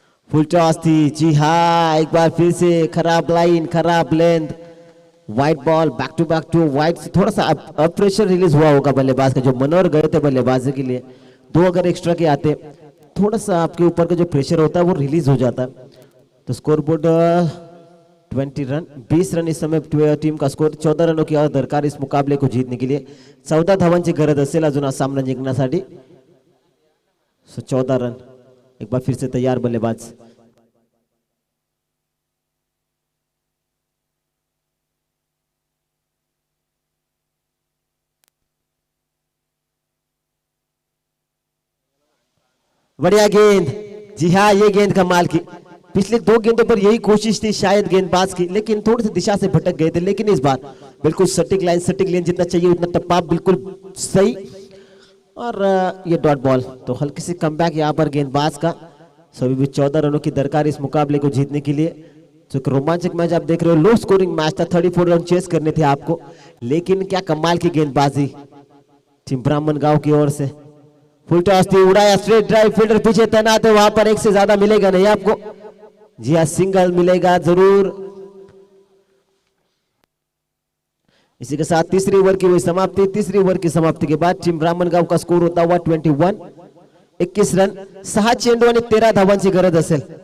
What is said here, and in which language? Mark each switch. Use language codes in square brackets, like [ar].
[hi] Full toss थी. जी हाँ, एक बार फिर से खराब लाइन, खराब length, white ball, back to white से थोड़ा सा अब प्रेशर रिलीज हुआ होगा बल्लेबाज का. जो मनोहर गए थे बल्लेबाजी के लिए, 2 अगर एक्स्ट्रा के आते, थोड़ा सा आपके ऊपर का जो प्रेशर होता है वो रिलीज हो जाता है. तो स्कोर बोर्ड 20 रन, 20 रन इस समय टीम का स्कोर. 14 रनों की और दरकार इस मुकाबले को जीतने के लिए. [mr] 14 धावांची गरज असेल अजून हा सामना जिंकण्यासाठी. [hi] 14 रन. एक बार फिर से तैयार बल्लेबाज. बढ़िया गेंद. जी हाँ, ये गेंद कमाल की. पिछले 2 गेंदों पर यही कोशिश थी शायद गेंदबाज की, लेकिन थोड़ी सी दिशा से भटक गए थे. लेकिन इस बार बिल्कुल सटीक लाइन, सटीक लेन जितना चाहिए उतना टप्पा बिल्कुल सही. और ये डॉट बॉल. तो हल्की सी कमबैक यहाँ पर गेंदबाज का. सभी भी 14 रनों की दरकार इस मुकाबले को जीतने के लिए. जो रोमांचक मैच आप देख रहे हो, लो स्कोरिंग मैच था. 34 रन चेस करने थे आपको, लेकिन क्या कमाल की गेंदबाजी टीम ब्राह्मण गांव की ओर से. फुल टॉस थी, उड़ाया स्ट्रेट ड्राइव. फील्डर पीछे तैनात है, वहां पर एक से ज्यादा मिलेगा नहीं आपको. जी हाँ, सिंगल मिलेगा जरूर. इसी के साथ तीसरी ओवर की हुई समाप्ति. तीसरी ओवर की समाप्ति के बाद टीम ब्राह्मण गांव का स्कोर होता हुआ 21. [mr] 21 रन, 6 चेंडू आणि 13 धावांची गरज असेल.